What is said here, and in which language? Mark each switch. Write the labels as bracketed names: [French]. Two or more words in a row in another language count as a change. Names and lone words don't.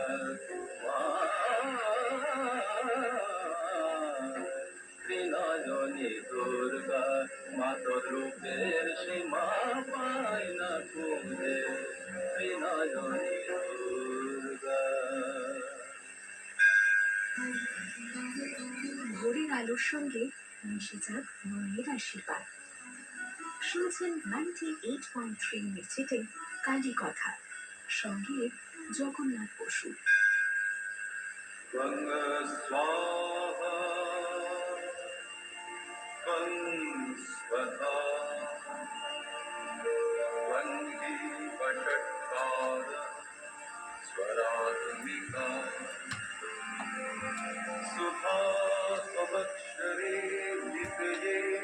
[Bangla] ত্রিনয়নী দুর্গা মাতর রূপের সীমা পায় না খুঁজে ত্রিনয়নী দুর্গা। ভোরের আলোর সঙ্গে মিশে যাক মায়ের আশীর্বাদ। শুনছেন 98.3 মির্চিতে কালী কথা, সঙ্গে জগন্নাথ বসু। [Sanskrit] त्वं स्वाहा त्वं स्वधा त्वं हि वषट्कार स्वरात्मिका सुधा स्वक्षरे विजये